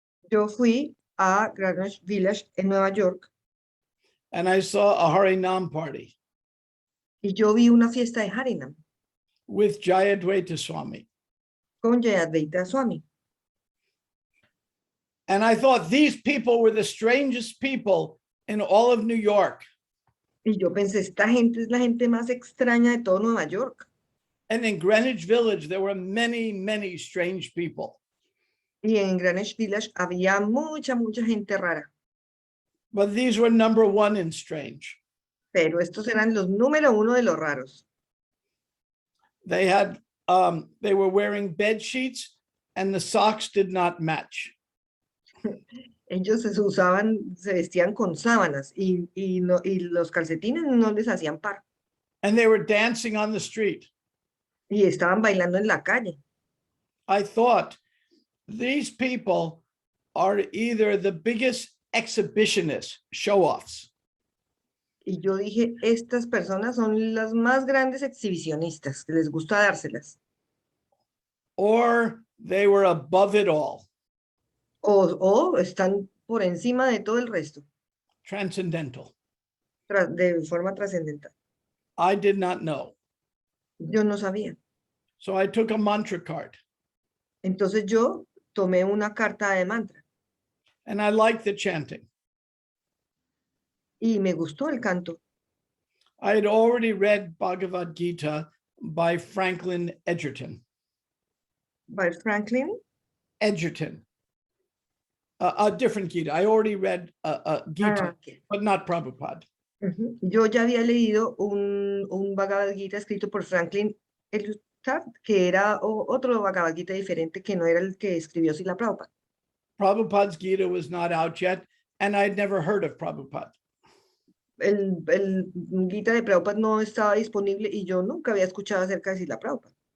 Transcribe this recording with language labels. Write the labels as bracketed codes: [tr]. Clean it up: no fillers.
[es] Yo fui a Greenwich Village en Nueva York. [en] And I saw a Harinam party. [es] Y yo vi una fiesta de Harinam. [en] With Jayadvaita Swami. [es] Con Jayadvaita Swami. [en] And I thought these people were the strangest people in all of New York. [es] Y yo pensé, esta gente es la gente más extraña de todo Nueva York. [en] And in Greenwich Village, there were many, many strange people. [es] Y en Greenwich Village había mucha gente rara. [en] But these were number one in strange. [es] Pero estos eran los número uno de los raros. [en] They were wearing bed sheets and the socks did not match. [es] Ellos se vestían con sábanas y los calcetines no les hacían par. [en] And they were dancing on the street. [es] Y estaban bailando en la calle. [en] I thought, these people are either the biggest exhibitionists, show-offs, [es] Y yo dije, estas personas son las más grandes exhibicionistas, que les gusta dárselas. [en] or they were above it all, [es] O están por encima de todo el resto, [en] transcendental. [es] de forma trascendental. [en] I did not know. [es] Yo no sabía. [en] So I took a mantra card [es] Entonces yo tomé una carta de mantra [en] and I liked the chanting. [es] y me gustó el canto. [en] I had already read Bhagavad Gita by Franklin Edgerton. By Franklin. Edgerton. A different Gita. I already read Gita, Okay. but not Prabhupada. [es] Yo ya había leído un Bhagavad Gita escrito por Franklin Edgerton, que era otro Bhagavad Gita diferente, que no era el que escribió Srila Prabhupada. [en] Prabhupada's Gita was not out yet, and I'd never heard of Prabhupada. [es] El Gita de Prabhupada no estaba disponible y yo nunca había escuchado acerca de Srila Prabhupada.